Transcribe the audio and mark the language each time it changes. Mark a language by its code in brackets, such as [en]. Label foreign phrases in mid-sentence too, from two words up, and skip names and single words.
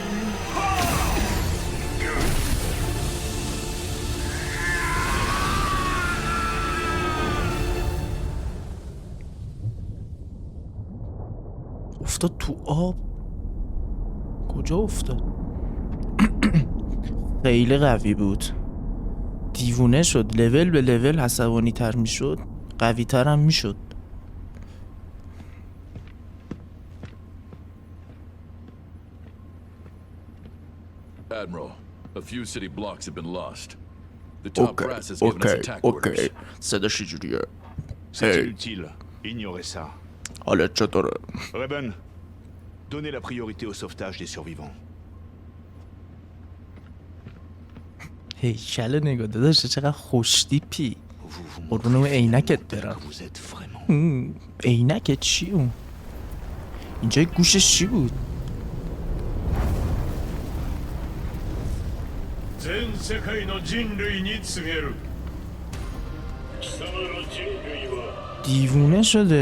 [fa] افتاد تو آب. کجا افتاد؟ خیلی قوی بود. دیوونه شد. لول به لول عصبانی تر می شد، قوی تر هم می شد. [en] Admiral, a few city blocks have been lost. The top brass has given us attack orders. [fa] صداش چجوریه؟ [fr] C'est inutile. Ignorez ça. [fa] حالت چطوره؟ [fr] Reben, donnez la priorité au sauvetage des survivants. [fa] هیکل نگاه داداشه چقدر خوشتیپی. قربون عینکت برم. [fr] Vous êtes vraiment. [fa] عینکت چی اون؟ اینجا گوشش چی بود؟ دیوونه شده.